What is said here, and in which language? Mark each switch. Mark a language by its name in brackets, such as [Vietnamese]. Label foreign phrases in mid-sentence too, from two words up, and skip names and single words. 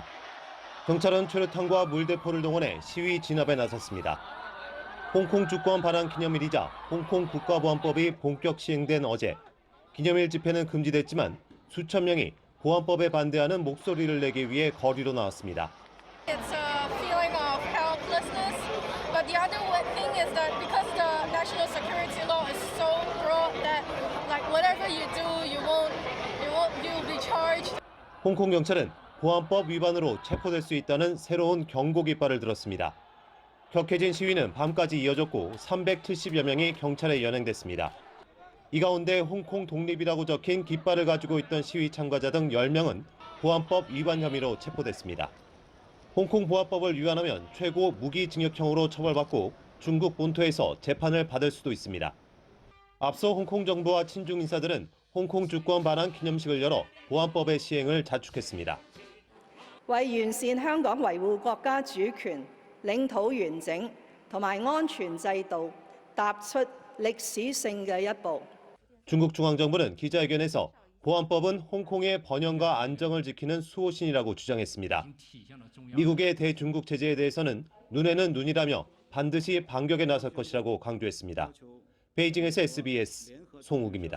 [Korean] 경찰은 최루탄과 물대포를 동원해 시위 진압에 나섰습니다. 홍콩 주권 반환 기념일이자 홍콩 국가보안법이 본격 시행된 어제 기념일 집회는 금지됐지만 수천 명이 보안법에 반대하는 목소리를 내기 위해 거리로 나왔습니다. [English] It's a feeling of helplessness, but the other thing is that because the national security law is so broad that like whatever you do, you'll be charged. [Korean] 홍콩 경찰은 보안법 위반으로 체포될 수 있다는 새로운 경고 깃발을 들었습니다. 격해진 시위는 밤까지 이어졌고 370여 명이 경찰에 연행됐습니다. 이 가운데 홍콩 독립이라고 적힌 깃발을 가지고 있던 시위 참가자 등 10명은 보안법 위반 혐의로 체포됐습니다. 홍콩 보안법을 위반하면 최고 무기징역형으로 처벌받고 중국 본토에서 재판을 받을 수도 있습니다. 앞서 홍콩 정부와 친중 인사들은 홍콩 주권 반환 기념식을 열어 보안법의 시행을 자축했습니다. [Cantonese] 為完善香港維護國家主權、領土完整同埋安全制度，踏出歷史性嘅一步。 [Korean] 중국 중앙정부는 기자회견에서 보안법은 홍콩의 번영과 안정을 지키는 수호신이라고 주장했습니다. 미국의 대중국 제재에 대해서는 눈에는 눈이라며 반드시 반격에 나설 것이라고 강조했습니다. 베이징에서 SBS 송욱입니다.